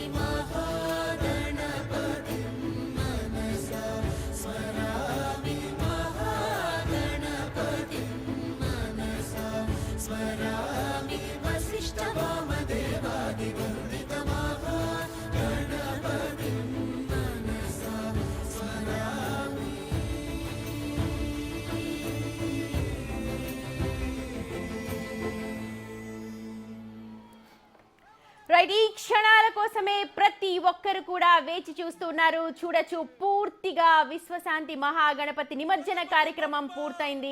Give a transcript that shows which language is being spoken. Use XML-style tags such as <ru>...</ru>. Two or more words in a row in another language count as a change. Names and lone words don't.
<sa>महागणपतिं मनसा स्मरामि। महागणपतिं मनसा स्मरामि। वसिष्ठवामदेवादिवन्दितमहागणपतिं मनसा स्मरामि।</sa> <te>రైట్, ఈ క్షణాల కోసమే ప్రతి ఒక్కరు కూడా వేచి చూస్తున్నారు. చూడొచ్చు, పూర్తిగా విశ్వశాంతి మహాగణపతి నిమజ్జన కార్యక్రమం పూర్తయింది.</te>